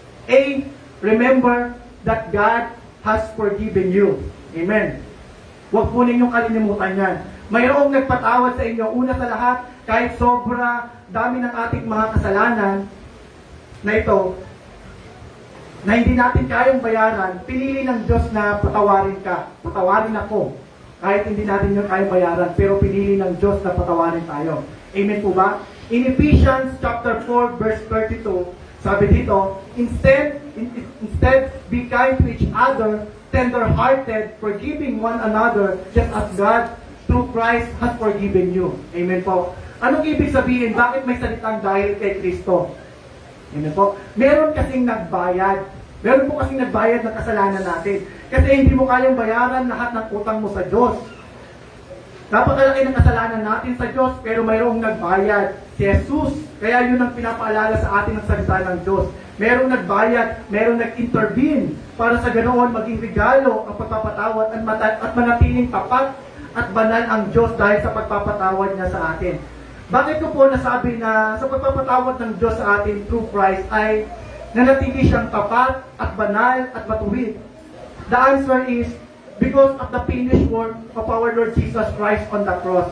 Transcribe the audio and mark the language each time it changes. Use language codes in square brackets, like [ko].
[en] A, remember that God has forgiven you. [tl] Amen. Huwag po ninyong kalilimutan yan. Mayroong nagpatawad sa inyo. Una sa lahat, kahit sobra dami ng ating mga kasalanan na ito, na hindi natin kayang bayaran, pinili ng Diyos na patawarin ka. Patawarin ako. kahit hindi natin yun kaya bayaran, pero pinili ng Diyos na patawarin tayo. Amen po ba? [en] In Ephesians chapter 4 verse 32, [tl] sabi dito, [en] instead be kind to each other, tender-hearted, forgiving one another, just as God through Christ has forgiven you. [tl] Amen po. Anong ibig sabihin? Bakit may salitang dahil kay Kristo? Amen po. Meron kasing nagbayad. Meron po kasing nagbayad ng kasalanan natin. Kasi hindi mo kayang bayaran lahat ng utang mo sa Diyos. Napakalaki ng kasalanan natin sa Diyos, pero mayroong nagbayad. Si Jesus. Kaya yun ang pinapaalala sa atin ng salita ng Diyos. Merong nagbayad, merong nag-intervene para sa ganoon maging regalo ang pagpapatawad at manatiling tapat at banal ang Diyos dahil sa pagpapatawad niya sa atin. Bakit ko po nasabi na sa pagpapatawad ng Diyos sa atin through Christ ay nanatili siyang tapat at banal at matuwid? [en] The answer is because of the finished work of our Lord Jesus Christ on the cross.